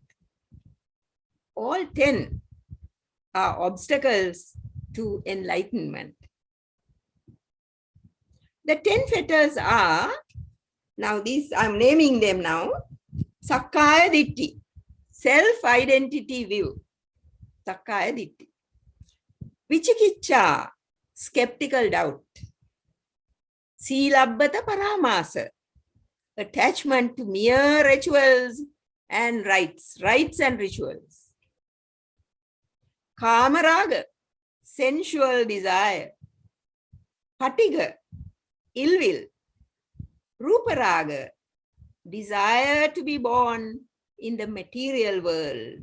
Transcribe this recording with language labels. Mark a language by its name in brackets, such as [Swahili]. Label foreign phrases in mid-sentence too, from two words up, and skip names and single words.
[English] All 10 are obstacles to enlightenment. The 10 fetters are, now these I'm naming them now, [Pali] Sakkaya Ditti, [English] self-identity view, [Pali] Sakkaya Ditti. [English] Vichikicha, skeptical doubt. [Pali] Silabbata Paramasa, [English] attachment to mere rituals and rites and rituals. Kamaraga, sensual desire. Patiga, ill will. Ruparaga, desire to be born in the material world.